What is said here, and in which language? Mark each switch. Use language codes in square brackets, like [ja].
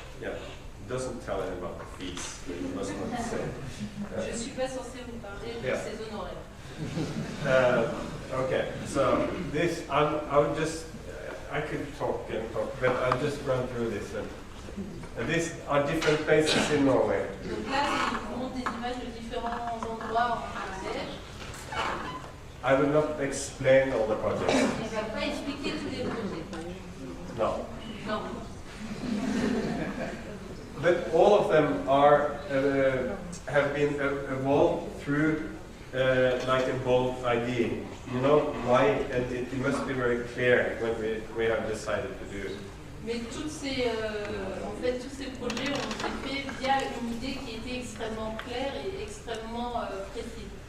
[en] Yeah, doesn't tell him about the fees. It must not say. [fr] Je ne suis pas censée vous parler de ces honoraires. [en] Okay, so this I could talk and talk, but I'll just run through this. And these are different places in Norway. [fr] Donc là, il montre des images de différents endroits en Norvège. [en] I will not explain all the projects. [fr] Il ne va pas expliquer tous les projets. [en] No. [fr] Non. [en] But all of them are have been evolved through like a bold idea. You know why, and it must be very clear when we have decided to do it. [fr] Mais tous ces projets ont été faits via une idée qui était extrêmement claire et extrêmement précise.